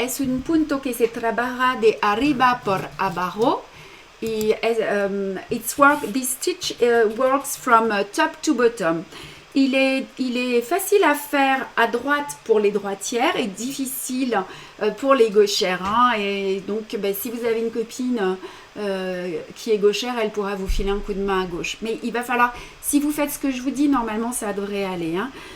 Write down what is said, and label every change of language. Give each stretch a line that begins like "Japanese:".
Spanish: Es un punto que se trabaja de arriba por abajo.
English: This stitch works from top to bottom.
French: Il est facile à faire à droite pour les droitières et difficile pour les gauchères. Hein. Et donc, si vous avez une copine qui est gauchère, elle pourra vous filer un coup de main à gauche. Mais il va falloir, si vous faites ce que je vous dis, normalement, ça devrait aller. Hein.